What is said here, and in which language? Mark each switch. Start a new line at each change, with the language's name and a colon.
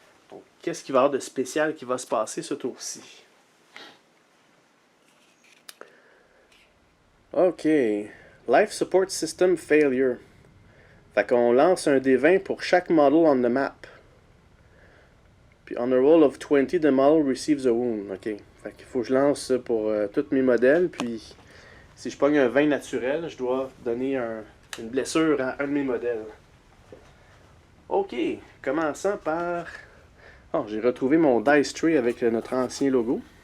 French: Donc, qu'est-ce qu'il va y avoir de spécial qui va se passer ce tour-ci? OK. Life Support System Failure. Fait qu'on lance un D20 pour chaque
English: model on the map.
French: Puis
English: on a roll of 20, the model receives a wound.
French: OK. Fait qu'il faut que je lance ça pour tous mes modèles. Puis si je pogne un 20 naturel, je dois donner une blessure à un de mes modèles. OK. Commençant par... Oh, j'ai retrouvé mon dice tray avec notre ancien logo.